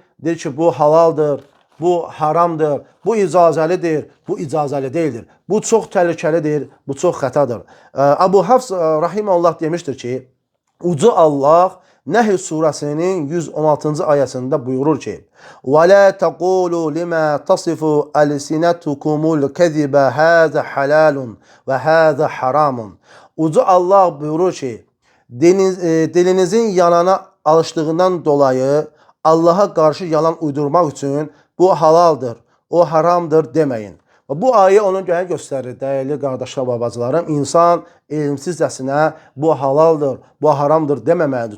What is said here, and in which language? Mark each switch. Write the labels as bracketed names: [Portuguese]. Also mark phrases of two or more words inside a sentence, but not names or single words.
[Azerbaijani] Deyir ki, bu halaldır, bu haramdır, bu icazəlidir, bu icazəli deyildir. Bu çox təhlükəlidir, bu çox xətadır. Əbu Hafs rahimehullah demişdir ki, Uca Allah Nəhl surəsinin 116-cı ayəsində buyurur ki, [Arabic] وَلَا تَقُولُوا لِمَا تَصِفُ أَلْسِنَتُكُمُ الْكَذِبَ هَذَا حَلَالٌ وَهَذَا حَرَامٌ. [Azerbaijani] Uca Allah buyurur ki, dilinizin yalana alışdığından dolayı Allaha qarşı yalan uydurmaq üçün bu halaldır, o haramdır deməyin. Bu ayə onun göstərir, dəyərli qardaşlar və bacılarım. İnsan elmsizcəsinə bu halaldır, bu haramdır deməməlidir.